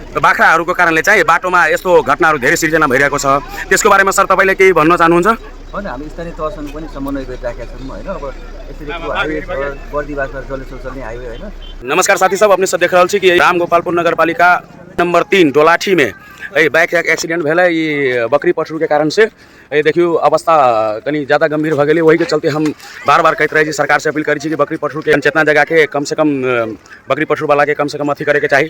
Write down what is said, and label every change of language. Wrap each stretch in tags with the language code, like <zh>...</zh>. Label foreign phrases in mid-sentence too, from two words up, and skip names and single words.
<ne>बाख्राहरूको कारणले चाहिँ बाटोमा यस्तो घटनाहरू धेरै सिर्जना भइरहेको छ। त्यसको बारेमा सर तपाईँले केही भन्न चाहनुहुन्छ? होइन, हामी स्थानीय तहसँग पनि समन्वय गरिराखेका छौँ होइन। अब यसरी हाईवे बर्दिवासमा जलेश्वर चल्ने हाईवे होइन।</ne> <mai>नमस्कार साथी सब, अपने सब देख रहा कि रामगोपालपुर नगर पालिका नंबर 3 डोलाठी में बाइक एक्सीडेंट भेल है। ये बकरी पशु के कारण से ये देखियो अवस्था कहीं ज़्यादा गंभीर भ गई। वही के चलते हम बार बार कहते रहे सरकार से अपील करी कि बकरी पशु के चेतना जगा के कम से कम बकरी पशु वाला के कम से कम अथी करे के चाहिए।</mai>